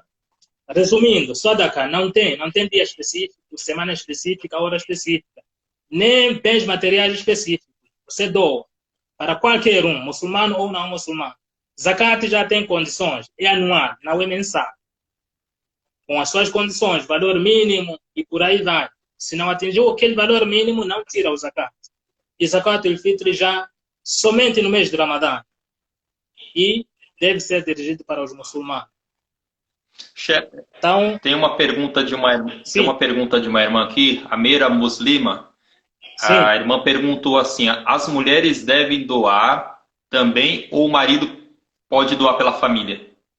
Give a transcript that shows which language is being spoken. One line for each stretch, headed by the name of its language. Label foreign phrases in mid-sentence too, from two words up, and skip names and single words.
Portuguese: Resumindo, sadaqa não tem dia específico, semana específica, hora específica, nem bens materiais específicos. Você doa para qualquer um, muçulmano ou não muçulmano. Zakat já tem condições, é anual, não é mensal. Com as suas condições, valor mínimo e por aí vai. Se não atingiu aquele valor mínimo, não tira o zakat. E
Arabic: زكاة الفطر
Portuguese: já somente no mês de Ramadã. E deve ser dirigido para os muçulmanos. Chefe, então, tem uma pergunta de uma irmã aqui, a Meira Muslima. Sim. A irmã perguntou assim: as mulheres devem doar também ou o marido pode doar pela família?